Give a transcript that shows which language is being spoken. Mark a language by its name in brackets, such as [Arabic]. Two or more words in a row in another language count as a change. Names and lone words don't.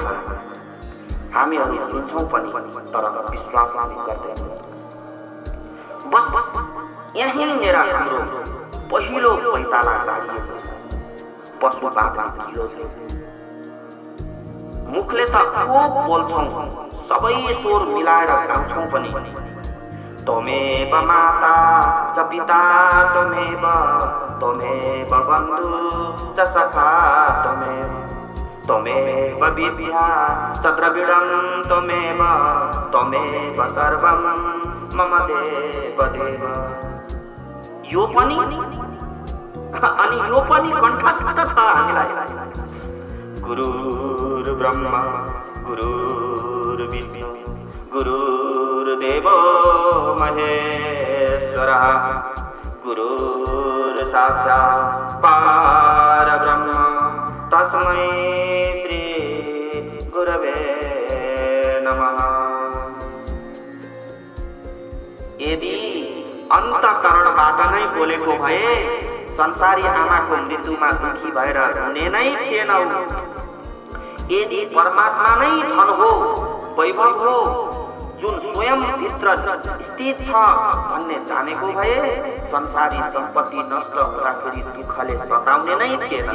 [Nepali] हामीहरू सुन्छौं पनि तर विश्वास गर्दैनौँ। बस यहीँनिर हाम्रो पहिलो पैताला गाडिएको छ। पशुबाट किलो छैन। मुखले त खूब बोल्छौं, सबै स्वर मिलाएर गाउँछौं पनि। [Sanskrit] त्वमेव माता च पिता त्वमेव, त्वमेव बन्धु च सखा त्वमेव, त्वमेव विद्या च द्रविडं त्वमेव, त्वमेव सर्वं मम देव देव। [Nepali] यो पनि अनि यो पनि कण्ठस्थ छ हामीलाई। [Sanskrit] गुरुर्ब्रह्मा गुरुर्विष्णु गुरुर्देवो महेश्वरः, गुरुर्साक्षात् परब्रह्म तस्मै श्री गुरवे नमः। [Nepali] यदि अन्तःकरणबाट नै बोलेको भए संसारी आमाको मृत्युमा दुखी भएर हुने नै थिएनौ। यदि परमात्मा नै धन हो, वैभव हो, जुन स्वयं भित्र स्थित छ भन्ने जानेको भए संसारी सम्पत्ति नष्ट हुँदाखेरि दुःखले सताउने नै थिएन।